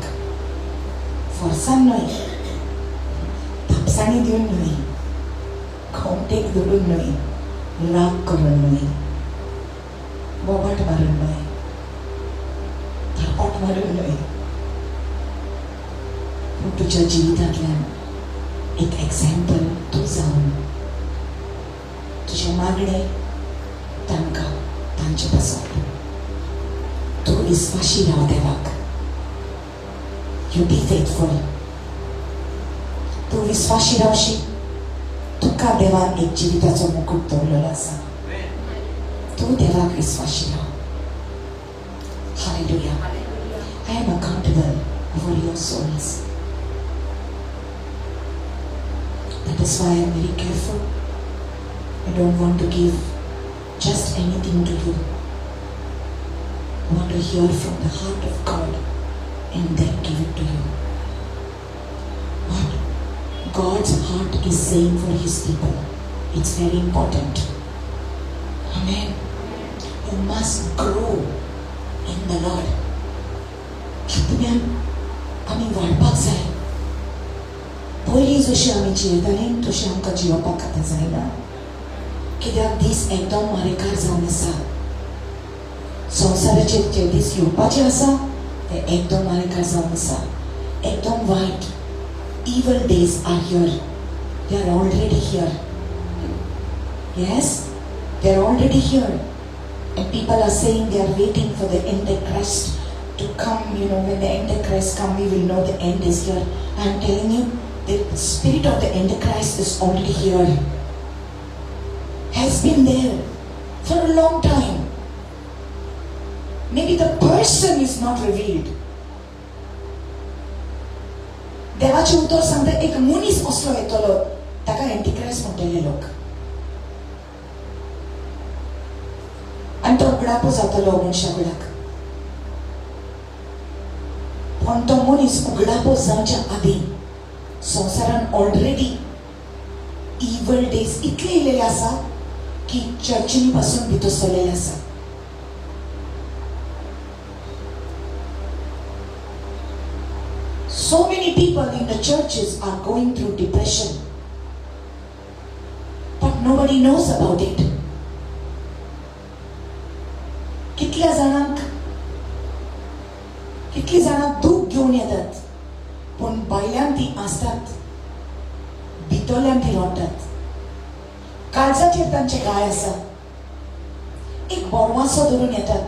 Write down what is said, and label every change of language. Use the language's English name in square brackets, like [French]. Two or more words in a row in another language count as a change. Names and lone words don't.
[Konkani] फोर्सान न्हय, थापसाणी दिवन न्हय, खोमटेक धरून न्हय, राग करून न्हय, बोबाट मारून न्हय, थापाट मारून न्हय, पूण तुज्या जिवितांतल्यान एक एग्जाम्पल तूं जावन तुजे मागणे तांकां तांचे पासून तूं विस्वाशी राव देवाक. [English] you be faithful. [Konkani] तूं विस्वाशी रावशी. तुका देवान एक जिविताचो मुकुट दवरलेलो आसा. तूं देवाक विस्वाशी राव. [English] Hallelujah. I am accountable for your souls. That is why I am very careful. I don't want to give just anything to you. I want to hear from the heart of God and then give it to you. What God's heart is saying for His people, it's very important. Amen. You must grow in the Lord. [Konkani] आत्म्यान आमी वाडपाक जाय. पयलीं जशी आमी जियेतालीं तशी आमकां जियोवपाक आतां जायना. कित्याक दीस एकदम मारेकार जावन आसा. संवसाराचेर जे दीस येवपाचे आसा ते एकदम मारेकार जावन आसा. एकदम वायट. [English] Evil days are here. They are already here. Yes, they are already here. And people are saying they are waiting for the Antichrist to come. You know, when the Antichrist comes, we will know the end is here. I am telling you, the spirit of the Antichrist is already here. Has been there for a long time. Maybe the person is not revealed. [Konkani] देवाचे उतर सांगता एक मनीस असलो येतलो ताका एंटिक्राइस्ट म्हणटले लोक. आनी तो उगडापो जातलो मनशाकडेक. पण तो मनीस उगडापो जावच्या आदीं संवसारान [English] already evil days [Konkani] इतले येयलेले आसा की चर्चीनी पासून भितर सरलेले आसा. [English] So many people in the churches are going through depression, but nobody knows about it. [Konkani] कितल्या जाणांक दूख घेवन येतात, पण भायल्यान ती आसतात, भितरल्यान ती रडटात. काळजाचेर तांचे गाय आसा. एक बोरवासो धरून येतात.